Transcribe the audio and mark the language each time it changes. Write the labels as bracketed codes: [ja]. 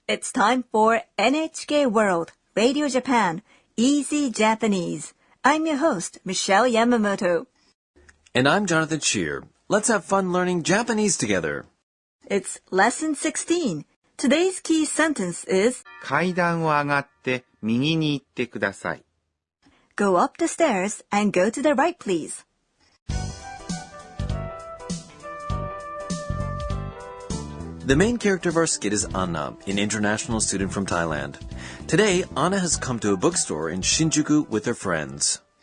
[en] It's time for NHK World Radio Japan Easy Japanese. I'm your host, Michelle Yamamoto. And I'm Jonathan Shear. Let's have fun learning Japanese together. It's Lesson 16. Today's key sentence is [ja] 階段を上がって右に行ってください。 [en] Go up the stairs and go to the right, please. The main character of our skit is Anna, an international student from Thailand. Today, Anna has come to a bookstore in Shinjuku with her friends.